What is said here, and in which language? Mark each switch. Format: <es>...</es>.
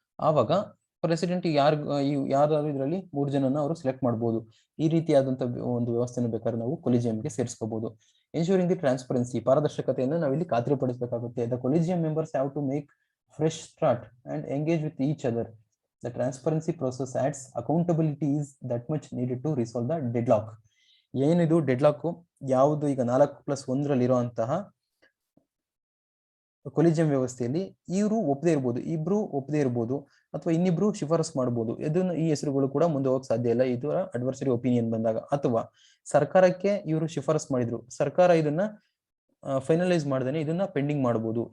<kn>ಆವಾಗ ಪ್ರೆಸಿಡೆಂಟ್ ಯಾರಾದ್ರೂ ಇದರಲ್ಲಿ 3 ಜನನ ಅವರು ಸೆಲೆಕ್ಟ್ ಮಾಡಬಹುದು. ಈ ರೀತಿಯಾದಂತ ಒಂದು ವ್ಯವಸ್ಥೆಯನ್ನು ಬೇಕಾದ್ರೆ ನಾವು ಕೊಲಿಜಿಯಂಗೆ ಸೇರಿಸ್ಕೋಬಹುದು.</kn> <en>ensuring the transparency,</en> <kn>ಪಾರದರ್ಶಕತೆಯನ್ನು ನಾವಿಲ್ಲಿ ಖಾತ್ರಿಪಡಿಸಬೇಕಾಗುತ್ತೆ.</kn> <en>The collegium members have to make fresh start and engage with each other. The transparency process adds accountability is that much needed to resolve the deadlock.</en> <kn>ಏನಿದು ಡೆಡ್ಲಾಕ್ ಯಾವುದು ಈಗ 4+1 ಇರುವಂತಹ ಕೊಲಿಜಿಯಂ ವ್ಯವಸ್ಥೆಯಲ್ಲಿ ಇವರು ಒಪ್ಪದೇ ಇರ್ಬೋದು, ಇಬ್ರು ಒಪ್ಪದೇ ಇರ್ಬೋದು, ಅಥವಾ ಇನ್ನಿಬ್ರು ಶಿಫಾರಸ್ ಮಾಡಬಹುದು. ಇದನ್ನ ಈ ಹೆಸರುಗಳು ಕೂಡ ಮುಂದೆ ಹೋಗಕ್ ಸಾಧ್ಯ ಇಲ್ಲ ಇದರ ಅಡ್ವರ್ಸರಿ ಒಪಿನಿಯನ್ ಬಂದಾಗ. ಅಥವಾ ಸರ್ಕಾರಕ್ಕೆ ಇವರು ಶಿಫಾರಸ್ ಮಾಡಿದ್ರು, ಸರ್ಕಾರ ಇದನ್ನ ಫೈನಲೈಸ್ ಮಾಡ್ದೇನೆ ಇದನ್ನ ಪೆಂಡಿಂಗ್ ಮಾಡಬಹುದು.</kn>